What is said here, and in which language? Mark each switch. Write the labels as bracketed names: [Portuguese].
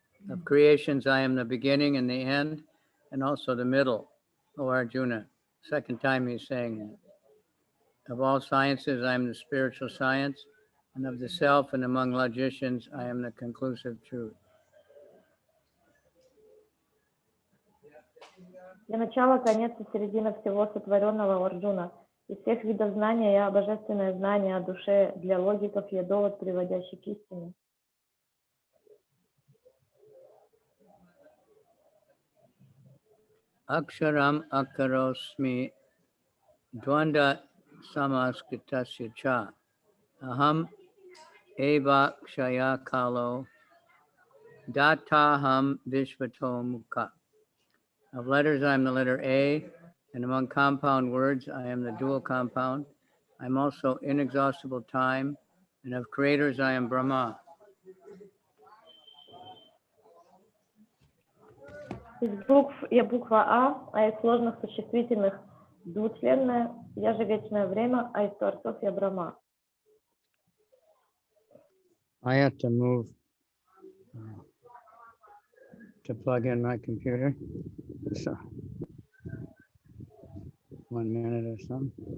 [English] Of creations, I am the beginning and the end, and also the middle, O Arjuna. Second time he's saying that. Of all sciences, I am the spiritual science, and of the self and among logicians, I am the conclusive truth. [Russian] Я начало, конец и середина всего сотворенного Арджуна. Из всех видов знания я божественное знание о душе, для логиков я довод, приводящий к истине. [Sanskrit] Aksharam akarosmi dvanda samaskritasya cha. Aham eva kshaya kalo dataham vishvato mukha. [English] Of letters, I am the letter A, and among compound words, I am the dual compound. I am also inexhaustible time, and of creators, I am Brahma. [Russian] Из букв я буква А из сложных существительных двучленная, я же вечное время, а из творцов я Брахма. [English] I have to move to plug in my computer. So, 1 minute or so.